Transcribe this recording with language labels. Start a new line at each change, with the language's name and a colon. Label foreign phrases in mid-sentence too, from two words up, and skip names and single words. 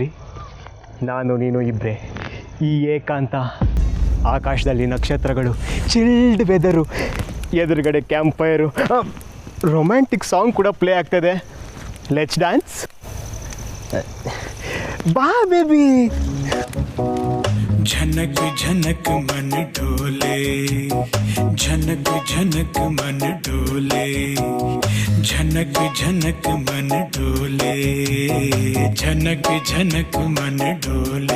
Kannada: ನಾನು ನೀನು ಇಬ್ಬರೇ, ಈ ಏಕಾಂತ, ಆಕಾಶದಲ್ಲಿ ನಕ್ಷತ್ರಗಳು,
English: chilled weather,
Kannada: ಎದುರುಗಡೆ
English: camp fire, romantic song
Kannada: ಕೂಡ ಪ್ಲೇ ಆಗ್ತದೆ.
English: Let's dance. ಬಾ ಬೇಬಿ.
Hindi: झनक झनक मन डोले, झनक झनक मन डोले, झनक झनक मन डोले, झनक झनक मन डोले.